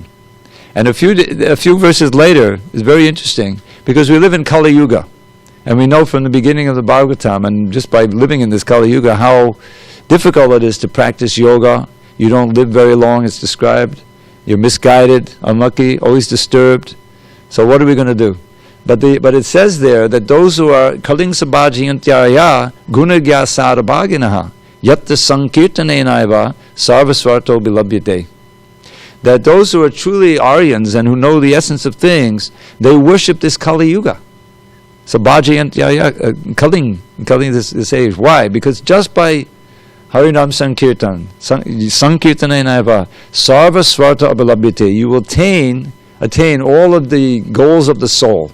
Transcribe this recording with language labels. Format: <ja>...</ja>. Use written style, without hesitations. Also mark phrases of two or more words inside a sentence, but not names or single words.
<en>And a few verses later is very interesting, because we live in Kali Yuga, and we know from the beginning of the Bhagavatam, and just by living in this Kali Yuga, how difficult it is to practice yoga. You don't live very long, it's described. You're misguided, unlucky, always disturbed. So what are we going to do? But it says there that those who are</en> <sa>kaling sabhajiyantyaya gunagya sarabhaginaha yatta sankirtanenaiva sarvasvarto bilabhyate.</sa> <en>That those who are truly Aryans and who know the essence of things, they worship this Kali Yuga.</en> <sa>Sabhajiyantyaya, kaling</sa> <en>this age. Why? Because just by Harinam Sankirtan,</en> <sa>Sankirtanenaiva sarvasvarto bilabhyate,</sa> <en>you will attain all of the goals of the soul.</en>